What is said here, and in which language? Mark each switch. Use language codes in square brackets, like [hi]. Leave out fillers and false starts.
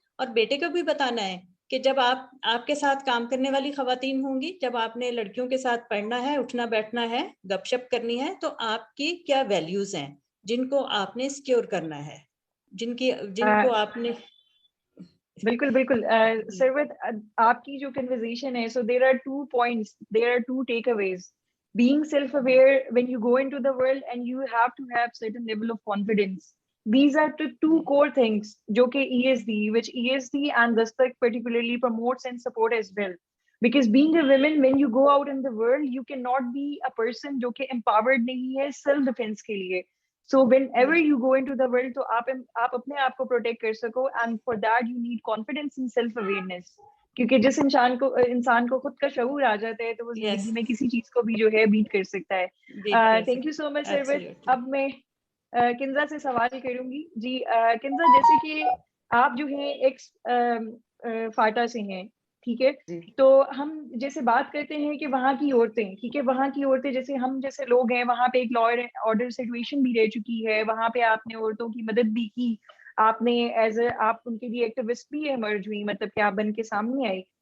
[ur] اور بیٹے کو بھی بتانا ہے کہ جب آپ کے ساتھ کام کرنے والی خواتین ہوں گی, جب آپ نے لڑکیوں کے ساتھ پڑھنا ہے, اٹھنا بیٹھنا ہے, گپ شپ کرنی ہے, تو آپ کی کیا ویلیوز ہیں جن کو آپ نے سکیور کرنا ہے, جن کو آپ نے. بالکل بالکل سروت, آپ کی جو کنورزیشن ہے, [en] So there are 2 points, there are 2 takeaways. Being self-aware when you go into the world, and you have to have certain level of confidence. These are the 2 core things [ur] jo ke [en] ESD, which ESD and Dastak particularly promotes and support as well. Because being a woman, when you go out in the world, you cannot be a person [ur] jo ke empowered nahi hai self defense ke liye. [en] So whenever you go into the world, [ur] تو آپ اپنے آپ کو protect کر سکو, [en] and for that you need confidence and self awareness. [ur] کیونکہ جس انسان کو خود کا شعور آ جاتا ہے, تو وہ زندگی میں کسی چیز کو بھی جو ہے بیٹ کر سکتا ہے. [en] thank you so much [ur] سروت. اب میں کنزا سے سوال کروں گی. جی کنزا, جیسے کہ آپ جو ہیں ایکس فاٹا سے ہیں, ٹھیک ہے, تو ہم جیسے بات کرتے ہیں کہ وہاں کی عورتیں, ٹھیک ہے, وہاں کی عورتیں جیسے ہم جیسے لوگ ہیں, وہاں پہ ایک لا اینڈ آرڈر سچویشن بھی رہ چکی ہے, وہاں پہ آپ نے عورتوں کی مدد بھی کی, آپ نے آپ ان کے لیے ایکٹیوسٹ بھی ایمرج ہوئی, مطلب کہ آپ بن کے سامنے آئی.